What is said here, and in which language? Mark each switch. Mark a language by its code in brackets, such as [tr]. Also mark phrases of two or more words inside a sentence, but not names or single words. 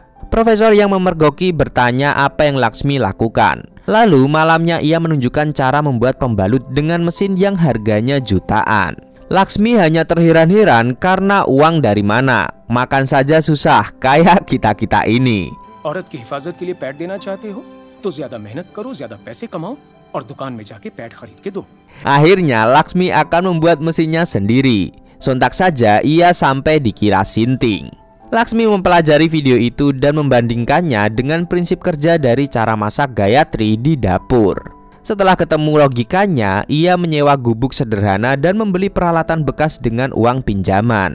[id] Profesor yang memergoki bertanya apa yang Laksmi lakukan. Lalu malamnya ia menunjukkan cara membuat pembalut dengan mesin yang harganya jutaan. Laksmi hanya terheran-heran karena uang dari mana. Makan saja susah kayak kita-kita ini. [hi] औरत की हिफाजत के लिए पैड देना चाहते हो तो ज्यादा मेहनत करो, ज्यादा पैसे कमाओ और दुकान में जाके पैड खरीद के दो. [id] Akhirnya Laksmi akan membuat mesinnya sendiri. Sontak saja ia sampai dikira sinting. Laksmi mempelajari video itu dan membandingkannya dengan prinsip kerja dari cara masak Gayatri di dapur. Setelah ketemu logikanya, ia menyewa gubuk sederhana dan membeli peralatan bekas dengan uang pinjaman.